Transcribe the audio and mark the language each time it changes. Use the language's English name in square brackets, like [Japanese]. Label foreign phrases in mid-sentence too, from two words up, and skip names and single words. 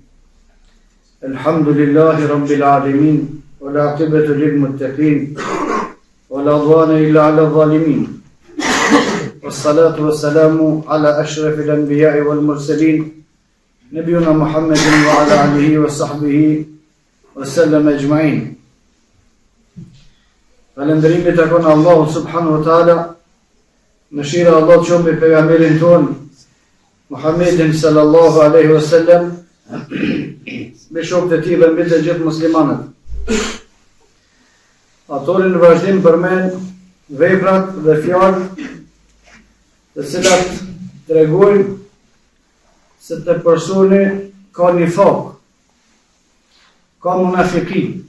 [Arabic] الحمد لله رب العالمين والعاقبة للمتقين ولا عدوان إلا على الظالمين والصلاة والسلام على أشرف الأنبياء والمرسلين نبينا محمد وعلى آله وصحبه وسلم أجمعين. [Albanian] Falëndërimi takon Allahu [Arabic] سبحانه وتعالى. [Albanian] Mëshira Allah të qoftë me pejgamberin ton Muhammedin [Arabic] صلى الله عليه وسلم, [Albanian] me shokët e tij dhe mbi të gjithë muslimanët. Autori në vazhdim përmend veprat dhe fjalët të cilat tregojnë se të personi ka nifak, ka munafiki.